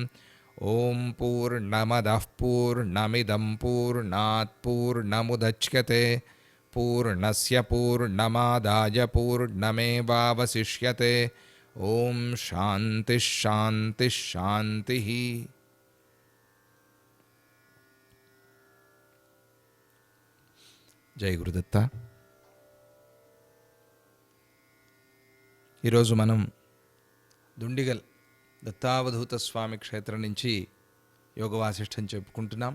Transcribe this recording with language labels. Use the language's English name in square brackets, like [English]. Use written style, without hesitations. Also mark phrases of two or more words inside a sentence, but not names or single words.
[Sanskrit] ॐ पूर्णमदः पूर्णमिदं पूर्णात् पूर्णमुदच्यते पूर्णस्य पूर्णमादाय पूर्णमेवावशिष्यते। ॐ शान्तिः शान्तिः शान्तिः। [Telugu] జై గురుదత్త. ఈరోజు మనం దుండిగల్ దత్తావధూత స్వామి క్షేత్రం నుంచి యోగ వాసిష్టం చెప్పుకుంటున్నాం.